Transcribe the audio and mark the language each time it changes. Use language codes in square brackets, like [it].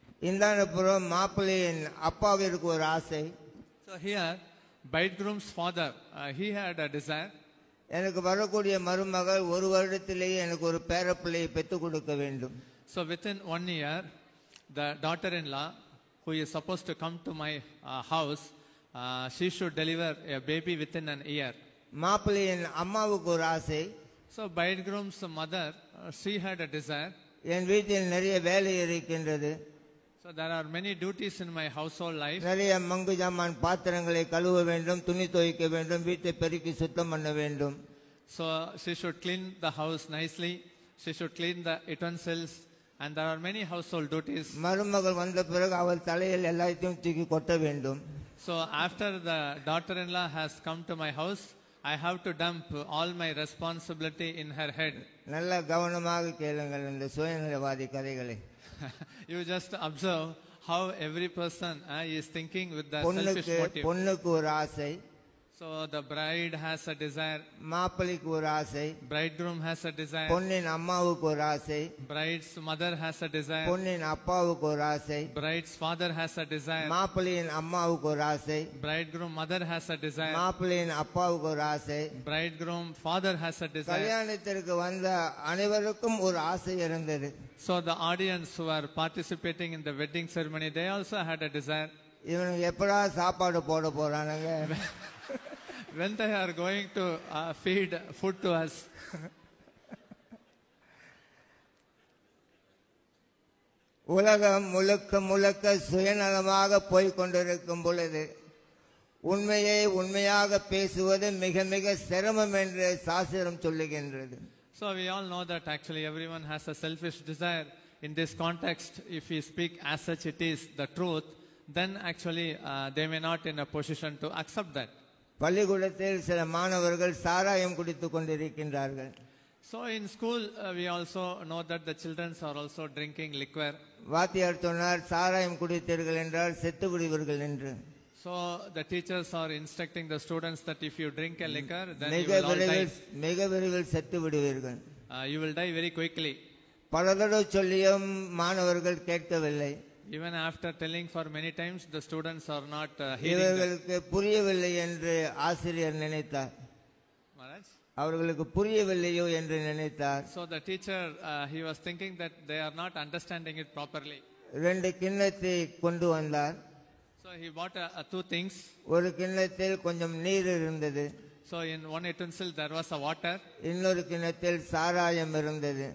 [ta] இந்த புறம் மாப்பிள்ளையின் அப்பாவிற்கு ஒரு ஆசை. [en] So here, bridegroom's father, he had a desire. [ta] எனக்கு வரக்கூடிய மருமகள் ஒரு வருடத்திலேயே எனக்கு ஒரு பேரப்பிள்ளையை பெற்றுக் கொடுக்க வேண்டும். [en] So within 1 year, the daughter-in-law, who is supposed to come to my house, she should deliver a baby within an year. [ta] மாப்பிள்ளையின் அம்மாவுக்கு ஒரு ஆசை. [en] So bridegroom's mother, she had a desire. [ta] என் வீட்டில் நிறைய வேலை இருக்கின்றது. [en] So there are many duties in my household life. [ta] நிறைய மங்கு ஜாமான் பாத்திரங்களை கழுவ வேண்டும், துணி துவைக்க வேண்டும், வீட்டை பெருக்கி சுத்தம் பண்ண வேண்டும். [en] So she should clean the house nicely. She should clean the utensils, and there are many household duties. [ta] மருமகள் வந்த பிறகு அவள் தலையில் எல்லாத்தையும் தூக்கி கொட்ட வேண்டும். [en] So after the daughter-in-law has come to my house, I have to dump all my responsibility in her head. [ta] நல்ல கவனமாக கேளுங்கள் இந்த சுயநலவாதி கதைகளை. [en] You just observe how every person is thinking with the selfish motive. [ta] பொண்ணுக்கு ஒரு ஆசை. [en] So the bride has a desire. [ta] மாப்பிள்ளைக்கு ஒரு ஆசை. [en] Bridegroom has a desire. [ta] பொண்ணின் அம்மாவுக்கு ஒரு ஆசை. [en] Bride's mother has a desire. [ta] பொண்ணின் அப்பாவுக்கு ஒரு ஆசை. [en] Bride's father has a desire. [ta] மாப்பிள்ளையின் அம்மாவுக்கு ஒரு ஆசை. [en] Bridegroom mother has a desire. [ta] மாப்பிள்ளையின் அப்பாவுக்கு ஒரு ஆசை. [en] Bridegroom father has a desire. [ta] கல்யாணத்திற்கு வந்த அனைவருக்கும் ஒரு ஆசை இருந்தது. [en] So the audience who are participating in the wedding ceremony, they also had a desire. [ta] இவனுக்கு எப்படா சாப்பாடு போட போறானுங்க? [en] When they are going to feed food to us. [ta] உலகம் முழுக்க முழுக்க சுயநலமாக போய்கொண்டிருக்கும் பொழுது உண்மையை உண்மையாக பேசுவது மிக மிக சிரமம் என்று சாஸ்திரம் சொல்லுகின்றது. [en] So we all know that actually everyone has a selfish desire. In this context, if we speak as such it is the truth, then actually they may not in a position to accept that. [ta] பள்ளிக்கூடத்தில் சில மாணவர்கள் சாராயம் குடித்துக் கொண்டிருக்கின்றார்கள். [en] So in school we also know that the children are also drinking liquor. [ta] வாத்தியார் சொன்னார் சாராயம் குடித்தீர்கள் என்றால் செத்து விடுவீர்கள் என்று. [en] So the teachers are instructing the students that if you drink a liquor, then you will all die. [ta] மிக விரைவில் செத்து விடுவீர்கள். [en] You will die very quickly. [ta] பல தடவை சொல்லியும் மாணவர்கள் கேட்கவில்லை. [en] Even after telling for many times, the students are not hearing. [ta] இவர்களுக்கு புரியவில்லை என்று ஆசிரியர் நினைத்தார். அவர்களுக்கு புரியவில்லையோ என்று நினைத்தார். [en] So the teacher, he was thinking that they are not understanding it properly. [ta] ரெண்டு கிண்ணத்தை கொண்டு வந்தார். [en] So he bought two things. [ta] ஒரு கிண்ணத்தில் கொஞ்சம் நீர் இருந்தது. [en] So in one utensil there was a water. [ta] இன்னொரு கிண்ணத்தில் சாராயம் இருந்தது.